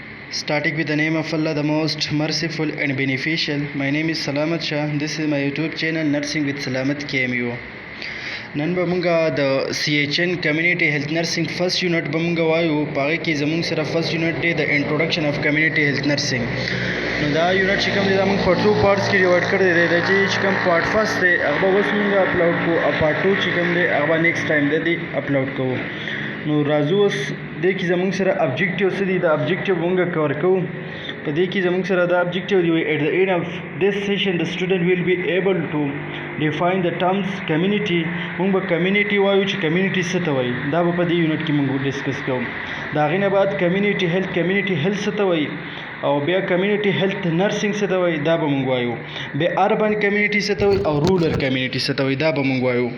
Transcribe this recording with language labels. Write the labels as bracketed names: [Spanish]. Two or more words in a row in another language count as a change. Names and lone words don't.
[English] Starting with the name of Allah, the most merciful and beneficial. My name is Salamat Shah. This is my YouTube channel, Nursing with Salamat KMU. [Pashto] نن به مونږه د CHN [English] community health nursing first unit [Pashto] به مونږ وایو. په هغې کې زمونږ سره [English] first unit [Pashto] دی د [English] introduction of community health nursing. [Pashto] نو دا یونټ چې کوم دی دا مونږ په [English] two parts [Pashto] کې ډیوایډ کړی دی. دا چې کوم [English] part first [Pashto] دی هغه به اوس مونږ اپلوډ کوو، او [English] part two [Pashto] چې کوم دی هغه به [English] next time [Pashto] دی اپلوډ کوو. نو راځو اوس دې کې زمونږ سره ابجیکټیو څه دي، دا ابجیکټیو مونږ کور کوو. په دې کې زمونږ سره دا ابجیکټیو دی، [English] at the end of this session the student will be able to define the terms community. [Pashto] مونږ به کمیونټي وایو چې کمیونټي څه ته وایي، دا به په دې یونټ کې مونږ ډسکس کوو. د هغې نه بعد [English] community health [Pashto] څه ته وایي، او بیا [English] community health nursing [Pashto] څه ته وایي دا به مونږ وایو. بیا [English] urban community [Pashto] څه ته وایي او [English] rural community [Pashto] څه ته وایي دا به مونږ وایو.